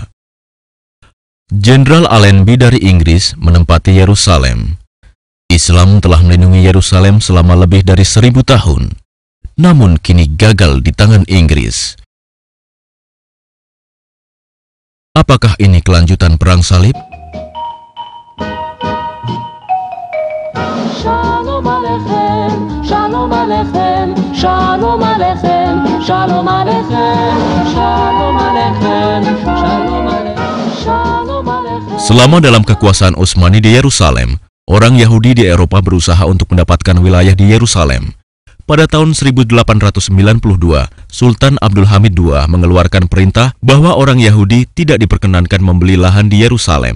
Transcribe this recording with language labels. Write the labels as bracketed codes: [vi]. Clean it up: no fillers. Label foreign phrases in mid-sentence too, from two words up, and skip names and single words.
[id] Jenderal Allenby dari Inggris menempati Yerusalem. Islam telah melindungi Yerusalem selama lebih dari 1000 tahun, namun kini gagal di tangan Inggris. Apakah ini kelanjutan perang salib? [he] שלום עליכם, שלום עליכם, שלום עליכם, שלום עליכם, שלום עליכם, שלום עליכם, שלום עליכם. [id] Selama dalam kekuasaan Utsmani di Yerusalem, orang Yahudi di Eropa berusaha untuk mendapatkan wilayah di Yerusalem. Pada tahun 1892, Sultan Abdul Hamid II mengeluarkan perintah bahwa orang Yahudi tidak diperkenankan membeli lahan di Yerusalem.